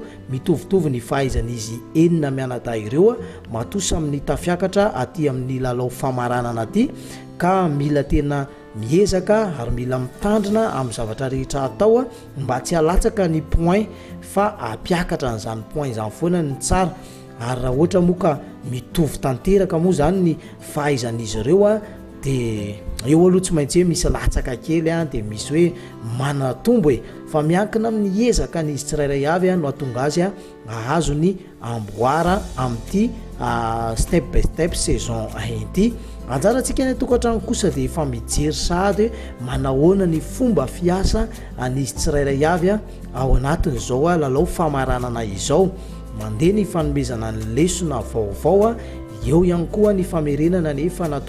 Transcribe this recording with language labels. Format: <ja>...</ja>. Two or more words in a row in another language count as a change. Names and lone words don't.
<mg>mitovitovy ny fahaizan'izy enina mianadahy ireo matoa saminy tafiakatra aty amin'ny lalao famaranana aty ka mila tena miezaka ary mila mitandrina amin'ny zavatra rehetra atao mba tsy halatsaka ny point fa ampiakatra n'izany point izany foana ny tsara ary raha ohatra moa ka mitovy tanteraka moa zany ny fahaizan'izy ireo dia eo aloha tsy maintsy hoe misy latsaka kely dia misy hoe manana tombo fa miankina amin'ny ezaka n'izy tsirairay avy no atonga azy ahazo ny amboara amin'ity</mg> <en>step by step</en> <mg>saison ity anjarantsika ny tokantrano kosa dia efa mijery sahady hoe manahoana ny fomba fiasa n'izy tsirairay avy ao anatin'izao lalao famaranana izao mandeha ny fanomezana ny lesona vaovao eo ihany koa ny famerenana nefa natao</mg>